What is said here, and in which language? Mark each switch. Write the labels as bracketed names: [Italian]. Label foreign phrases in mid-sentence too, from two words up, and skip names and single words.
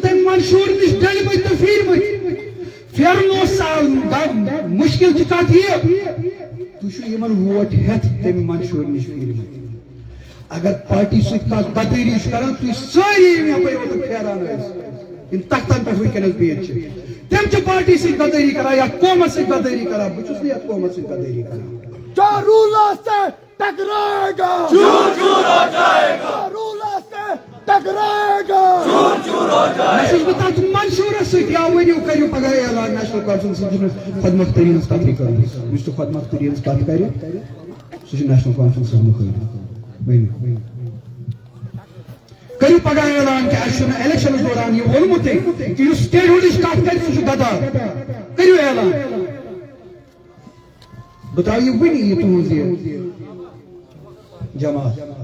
[Kashmiri] تمہِ منشور نِش ڈٔلمٕتۍ تہٕ پھیٖرمٕتۍ پھیرن اوس مشکل چھِ کتھ یہِ تُہۍ چھِو یِمن ووٹ ہٮ۪تھ تمہِ منشور نِش پھیٖرمٕتۍ اگر پارٹی سۭتۍ کانٛہہ غدٲری چھُ کران تُہۍ سٲری یِم یپٲرۍ اوترٕ پھیران ٲسۍ یِم تختن پٮ۪ٹھ وٕنکٮ۪نس بِہِتھ چھِ تِم چھِ پارٹی سۭتۍ غدٲری کران یتھ قومس سۭتۍ غدٲری کران بہٕ چھُس نہٕ یتھ قومس سۭتۍ غدٲری کران [Urdu] جو رولر سے ٹکرائے گا چور چور ہو جائے گا رولر سے ٹکرائے گا چور چور ہو جائے گا. [Kashmiri] مےٚ چھُس بہٕ تتھ منشورس سۭتۍ یا ؤنِو کٔرِو پگاہ اعلان نیشنل کانفرنس چھُنہٕ خۄد مۄختٲری ہٕنٛز کتھٕے کٔرمٕژ یُس تہِ خۄد مۄختٲری ہٕنٛز کتھ کرِ سُہ چھُ نیشنل کانفرنسس مُخٲلِف ؤنِو کٔرِو پگاہ اعلان کہِ اَسہِ چھُنہٕ الیکشنس دوران یہِ ووٚنمُتٕے کہِ یُس سٹیٹ ہُڈٕچ کتھ کرِ سُہ چھُ غدار کٔرِو اعلان بہٕ ترٛاوٕ یہِ وُنہِ یہِ تُہنٛز یہِ جماعت